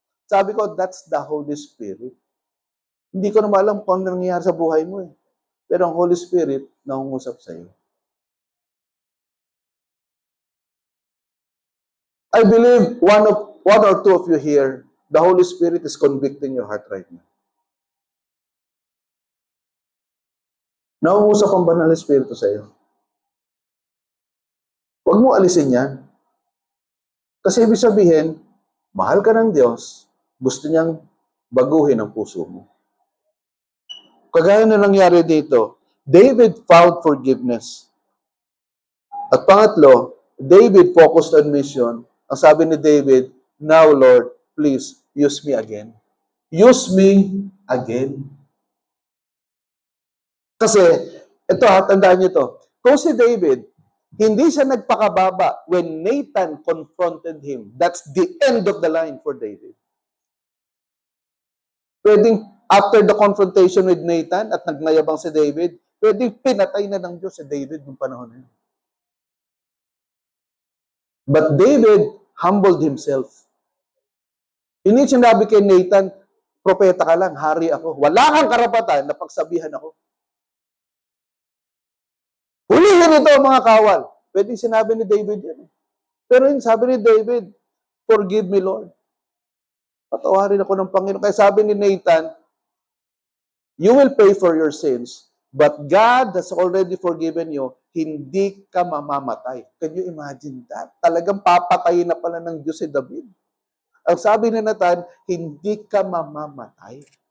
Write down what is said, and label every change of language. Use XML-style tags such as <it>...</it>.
<tl>Sabi ko,</tl> <en>that's the Holy Spirit.</en> <tl>Hindi ko naman alam kung ano nangyayari sa buhay mo Pero ang Holy Spirit, nangungusap sa iyo.</tl> <en>I believe one or two of you here, the Holy Spirit is convicting your heart right now.</en> <tl>Nangungusap ang banal na Espiritu sa iyo. Huwag mo alisin yan. Kasi ibig sabihin, mahal ka ng Diyos, gusto niyang baguhin ang puso mo. Kagaya na nangyari dito, David</tl> <en>found forgiveness.</en> <tl>At pangatlo,</tl> <en>David focused on mission.</en> <tl>Ang sabi ni</tl> <en>David, now Lord, please use me again. Use me again.</en> <tl>Kasi, ito tandaan niyo to. Kung si David, hindi siya nagpakababa</tl> <en>when Nathan confronted him. That's the end of the line for David.</en> <tl>Pwedeng</tl> <en>after the confrontation with Nathan</en> <tl>at nagnayabang si David, pwedeng pinatay na ng Diyos si David noong panahon na yun.</tl> <en>But David humbled himself.</en> <tl>Hindi sinabi kay Nathan, propeta ka lang, hari ako. Wala kang karapatan na pagsabihan ako. Hulihin ito mga kawal. Pwede sinabi ni David yan. Pero yun, sabi ni David,</tl> <en>forgive me, Lord.</en> <tl>Patawarin ako ng Panginoon. Kaya sabi ni Nathan,</tl> <en>you will pay for your sins, but God has already forgiven you.</en> <tl>Hindi ka mamamatay.</tl> <en>Can you imagine that?</en> <tl>Talagang papatayin na pala ng Diyos si David. Ang sabi ni Nathan, hindi ka mamamatay.</tl>